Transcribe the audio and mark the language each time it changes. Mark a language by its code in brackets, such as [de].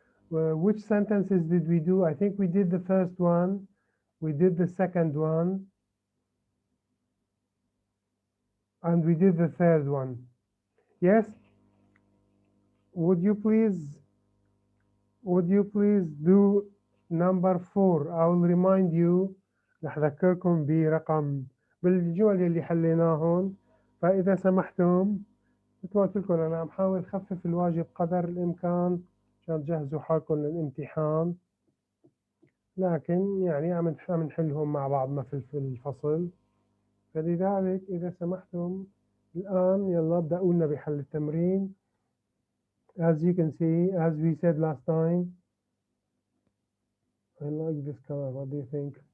[en] Which sentences did we do? I think we did the first one. We did the second one. And we did the third one. Yes? Would you please do number 4? I will remind you. [ar] رح أذكركم بالجمل اللي حليناهم. فإذا سمحتم، مثل ما قلت لكم أنا عم حاول أخفف الواجب قدر الإمكان عشان تجهزوا حالكم للامتحان، لكن يعني عم نحلهم مع بعضنا في الفصل. فلذلك إذا سمحتم الآن يلا ابدأوا لنا بحل التمرين. [en] As you can see, as we said last time, I like this color. What do you think?